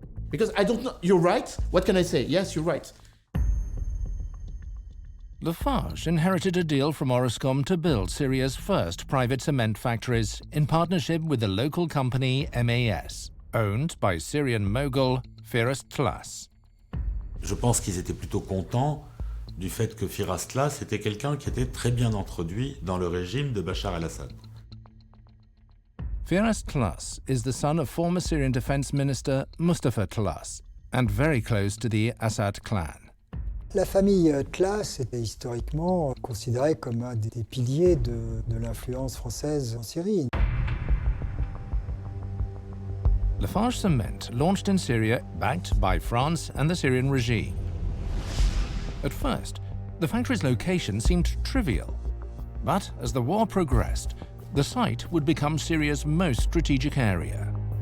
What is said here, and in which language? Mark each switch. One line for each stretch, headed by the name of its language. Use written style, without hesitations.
English: Because I don't know. You're right. What can I say? Yes, you're right. Lafarge inherited a deal from Orascom to build Syria's first private cement factories in partnership with the local company MAS, owned by Syrian mogul Firas Tlas.
French: Je pense qu'ils étaient plutôt contents du fait que Firas Tlas était quelqu'un qui était très bien introduit dans le régime de Bachar el-Assad.
English: Firas Tlas is the son of former Syrian Defense Minister Mustafa Tlas and very close to the Assad clan.
French: La famille Tlas était historiquement considérée comme un des piliers de l'influence française en Syrie.
English: Lafarge Cement launched in Syria, backed by France and the Syrian regime. At first, the factory's location seemed trivial, but as the war progressed, the site would become Syria's most strategic area.